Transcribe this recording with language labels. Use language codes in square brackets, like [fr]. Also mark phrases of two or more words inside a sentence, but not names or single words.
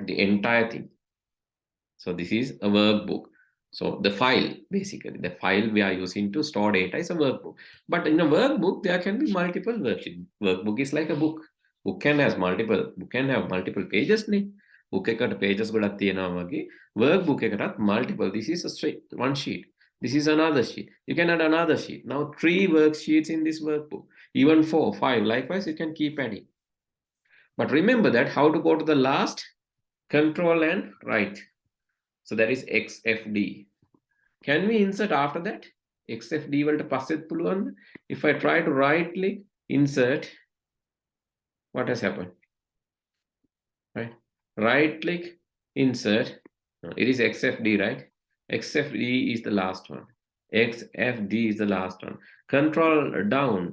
[en] The entire thing. So this is a workbook. So the file, basically, the file we are using to store data is a workbook. But in a workbook, there can be multiple worksheets. Workbook is like a book. Book can have multiple pages. [si] Book eකට pages ගොඩක් තියෙනවා වගේ workbook එකටත් multiple. [en] This is a straight one sheet. This is another sheet. You can add another sheet. Now 3 worksheets in this workbook. Even 4, 5. Likewise, you can keep adding. But remember that how to go to the last, control and right. So that is XFD. Can we insert after that? [si] XFD වලට පස්සෙත් පුළුවන්. [en] If I try to right click, insert, what has happened? Right? Right click, insert. No, it is XFD, right? XFD is the last one. XFD is the last one. Control down.